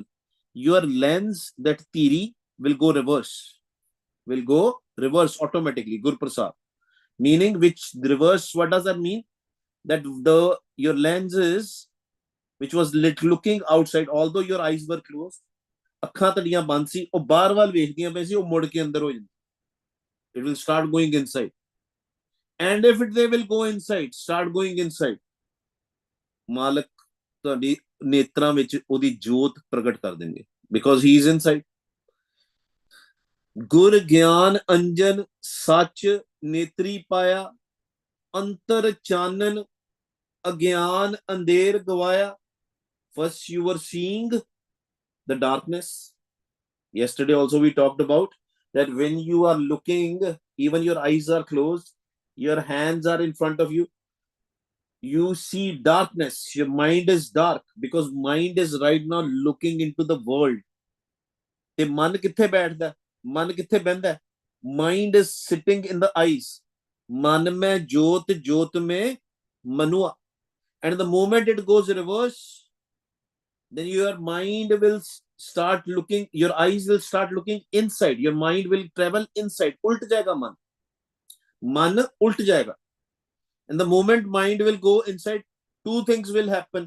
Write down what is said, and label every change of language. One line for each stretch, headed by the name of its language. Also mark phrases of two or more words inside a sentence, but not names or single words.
English: Your lens, that theory, will go automatically. Guru Prasad. Meaning which reverse, what does that mean? That your lens is, which was looking outside, although your eyes were closed,
Punjabi: ਅੱਖਾਂ ਤੁਹਾਡੀਆਂ ਬੰਦ ਸੀ, ਉਹ ਬਾਹਰ ਵੱਲ ਵੇਖਦੀਆਂ ਪਈ ਸੀ, ਉਹ ਮੁੜ ਕੇ ਅੰਦਰ ਹੋ ਜਾਂਦੀ.
English: It will start going inside. And if they will go inside, start going inside,
Punjabi: ਮਾਲਕ ਤੁਹਾਡੀ ਨੇਤਰਾਂ ਵਿੱਚ ਉਹਦੀ ਜੋਤ ਪ੍ਰਗਟ ਕਰ ਦੇਣਗੇ,
English: because he is inside.
Punjabi: ਗੁਰ ਗਿਆਨ ਅੰਜਨ ਸੱਚ ਨੇਤਰੀ ਪਾਇਆ, ਅੰਤਰ ਚਾਨਣ ਅਗਿਆਨ ਅੰਧੇਰ ਗਵਾਇਆ.
English: First you were seeing the darkness. Yesterday also we talked about that when you are looking, even your eyes are closed, your hands are in front of you, you see darkness. Your mind is dark because mind is right now looking into the world.
Punjabi: ਤੇ ਮਨ ਕਿੱਥੇ ਬੈਠਦਾ? ਮਨ ਕਿੱਥੇ ਬਹਿੰਦਾ?
English: Mind is sitting in the eyes.
Punjabi: ਮਨ ਮੈਂ ਜੋਤ, ਜੋਤ ਮੈਂ ਮਨੁਆ.
English: And the moment it goes reverse, then your mind will start looking, your eyes will start looking inside, your mind will travel inside.
Hindi: उलट जाएगा मन। मन उलट जाएगा.
English: And the moment mind will go inside, two things will happen.